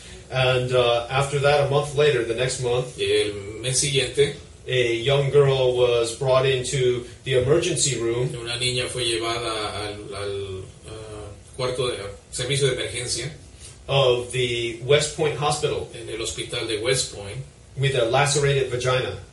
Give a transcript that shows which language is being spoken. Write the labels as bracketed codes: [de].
[en] And after that, a month later, the next month, [es] Y el mes siguiente, [en] a young girl was brought into the emergency room [es] una niña fue llevada al cuarto de servicio de emergencia [en] of the West Point Hospital [es] en el hospital de West Point [en] with a lacerated vagina.